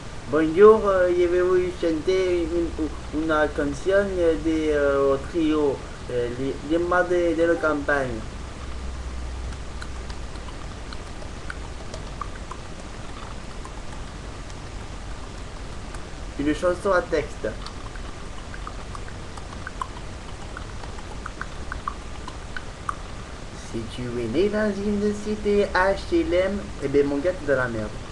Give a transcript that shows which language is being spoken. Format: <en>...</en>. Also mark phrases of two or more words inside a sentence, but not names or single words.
<it>Buongiorno, io avevo sentire una canzone di trio, le madri della campagna.</it> <fr>Une chanson à texte. Si tu es né dans une cité HLM, eh ben mon gars, t'es dans la merde.</fr>